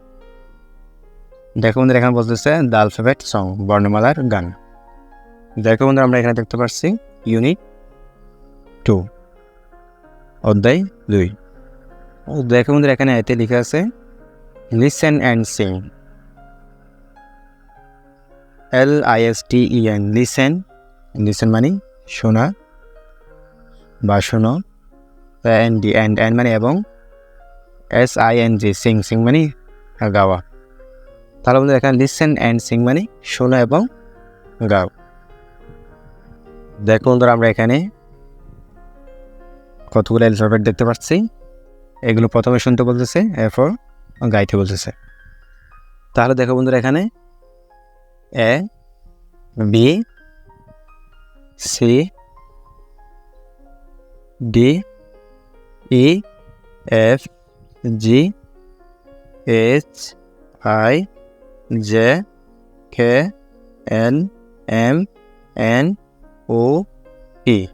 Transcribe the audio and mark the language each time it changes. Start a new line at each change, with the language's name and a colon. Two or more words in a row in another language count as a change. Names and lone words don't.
Bangla: দেখো বন্ধুরা, এখানে বলতেছে
English: the alphabet song,
Bangla: বর্ণমালার গান। দেখো বন্ধুরা, আমরা এখানে দেখতে পাচ্ছি ইউনিট 2, অধ্যায় 2। দেখো বন্ধুরা, এখানে এতে লেখা আছে
English: listen and sing, LISTEN, লিসেন।
Bangla: লিসেন মানে শোনা বা শোনো। এন্ড মানে এবং। SING, সিং মানে গাওয়া। তাহলে বন্ধুরা, এখানে
English: listen and sing
Bangla: মানে শোনো এবং গাও। দেখো বন্ধুরা, আমরা এখানে কতগুলো অ্যালফাবেট দেখতে পাচ্ছি। এগুলো প্রথমে শুনতে বলতেছে, এরপর গাইতে বলতেছে। তাহলে দেখো বন্ধুরা, এখানে A, B, C, D, E, F, G, H, I, J, K, L, M, N, O, P।